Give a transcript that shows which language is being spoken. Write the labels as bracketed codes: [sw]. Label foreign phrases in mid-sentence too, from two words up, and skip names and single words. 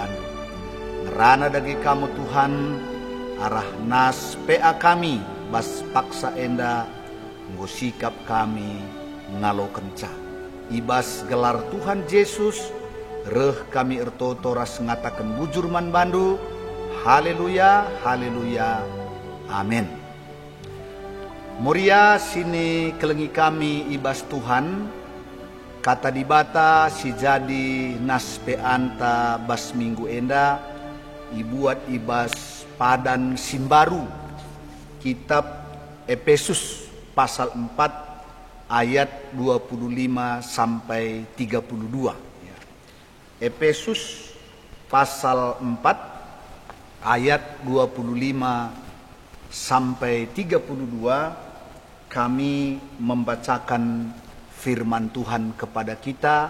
[btx] Ngerana dagi kamu Tuhan, arah nas PA kami, bas paksa enda, ngusikap kami, ngalo kenca. Ibas gelar Tuhan Yesus, reh kami ertoto ras ngatakan bujur man bandu, haleluya, haleluya, amin. Muria sini kelengi kami ibas Tuhan, kata dibata si jadi nas peanta bas minggu enda ibuat ibas padan simbaru kitab Efesus pasal 4 ayat 25 sampai 32. [id] Efesus pasal 4 ayat 25 sampai 32 kami membacakan firman Tuhan kepada kita.